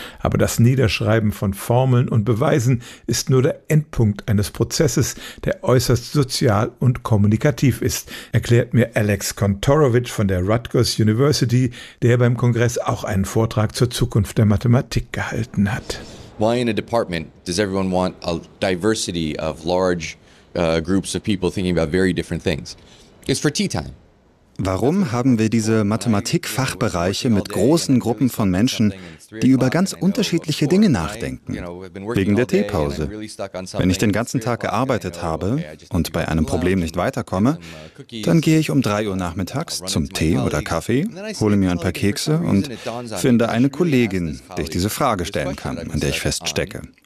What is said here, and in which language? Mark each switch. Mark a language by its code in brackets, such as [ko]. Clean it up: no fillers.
[de] Aber das Niederschreiben von Formeln und Beweisen ist nur der Endpunkt eines Prozesses, der äußerst sozial und kommunikativ ist, erklärt mir Alex Kontorowicz von der Rutgers University, der beim Kongress auch einen Vortrag zur Zukunft der Mathematik gehalten hat. [en] Why in a department does everyone want a diversity of large groups of people thinking about very different things? It's for tea time. [de] Warum haben wir diese Mathematik-Fachbereiche mit großen Gruppen von Menschen, die über ganz unterschiedliche Dinge nachdenken? Wegen der Teepause. Wenn ich den ganzen Tag gearbeitet habe und bei einem Problem nicht weiterkomme, dann gehe ich um 3 Uhr nachmittags zum Tee oder Kaffee, hole mir ein paar Kekse und finde eine Kollegin, der ich diese Frage stellen kann, an der ich feststecke.